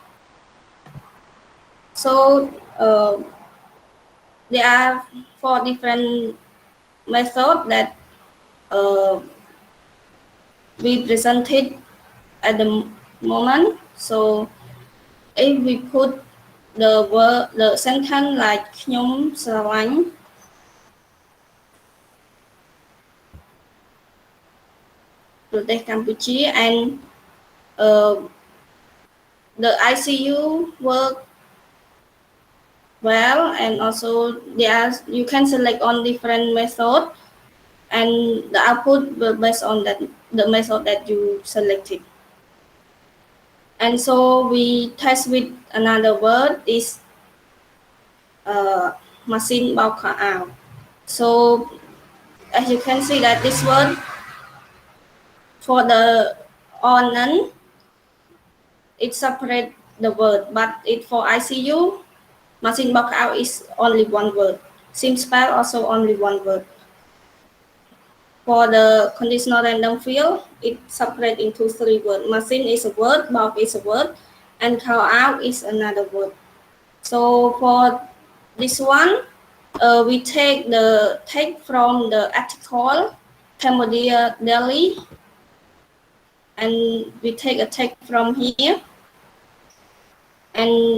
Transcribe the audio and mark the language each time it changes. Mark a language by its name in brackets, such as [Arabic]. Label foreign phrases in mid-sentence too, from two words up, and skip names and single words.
[English] So there are 4 different methods that we presented at the moment. So if we put the sentence like [Khmer] ខ្ញុំស្រឡាញ់ ប្រទេសកម្ពុជា [English] and the ICU work well, and also you can select on different method, and the output will based on the method that you selected. And so we test with another word is machine [Khmer] បោកខោអាវ [English] So as you can see that this word for the on-and, it separate the word, but it for ICU, machine [Khmer] បោកខោអាវ [English] is only one word. Sim spell also only one word. For the conditional random field, it separate into 3 words. Machine is a word, បោក is a word, and ខោអាវ is another word. So for this one, we take the text from the article Cambodia Daily, and we take a text from here, and